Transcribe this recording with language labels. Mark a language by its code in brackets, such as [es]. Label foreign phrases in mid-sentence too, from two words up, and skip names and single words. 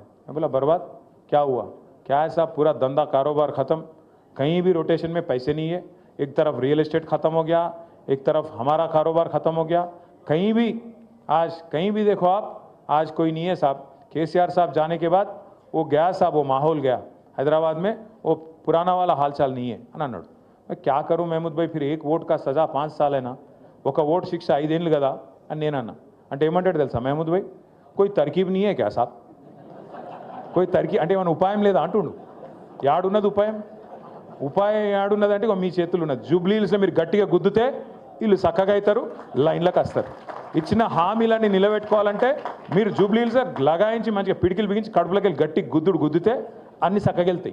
[hi] मैं बोला बर्बाद क्या हुआ? क्या है साहब, पूरा धंधा कारोबार ख़त्म, कहीं भी रोटेशन में पैसे नहीं है. एक तरफ रियल एस्टेट ख़त्म हो गया, एक तरफ हमारा कारोबार ख़त्म हो गया. कहीं भी देखो आप, आज कोई नहीं है साहब. केसीआर साहब जाने के बाद वो गया साहब, वो माहौल गया हैदराबाद में, वो पुराना वाला हालचाल नहीं है [te] అని అన్నాడు. [hi] मैं क्या करूं महमूद भाई, फिर एक वोट का सजा 5 साल है ना, [te] ఒక ఓట్ శిక్ష 5 ఏళ్ళు కదా అని నేను అన్నా. అంటే ఏమంటాడు తెలుసా [hi] महमूद भाई, कोई तरकीब नहीं है क्या साहब, कोई तरकीब [te] అంటే ఏమైనా ఉపాయం లేదా అంటుండు. యాడున్నది ఉపాయం యాడున్నదంటే మీ చేతులు ఉన్నది. జూబ్లీ హిల్స్లో మీరు గట్టిగా గుద్దుతే వీళ్ళు చక్కగా అవుతారు, లైన్లకు వస్తారు. ఇచ్చిన హామీలన్నీ నిలబెట్టుకోవాలంటే మీరు జూబ్లీ హిల్స్ లగాయించి మంచిగా పిడికిలు బిగించి కడుపులోకి వెళ్ళి గట్టి గుద్దుతే అన్ని చక్కగా వెళ్తాయి.